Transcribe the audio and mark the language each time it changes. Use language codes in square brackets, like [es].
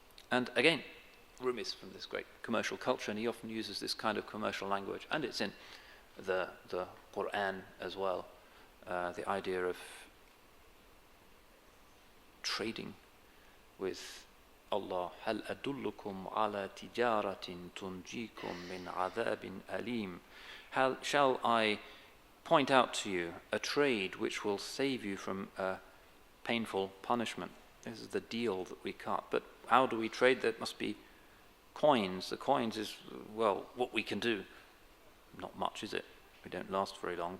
[en] And again, Rumi is from this great commercial culture, and he often uses this kind of commercial language, and it's in the Quran as well, the idea of trading with Allah. [ar] هل أدلكم على تجارة تنجيكم من عذاب أليم. [en] Shall I point out to you a trade which will save you from a painful punishment? This is the deal that we cut. But how do we trade? There must be coins. The coins is, well, what we can do. Not much, is it? We don't last very long.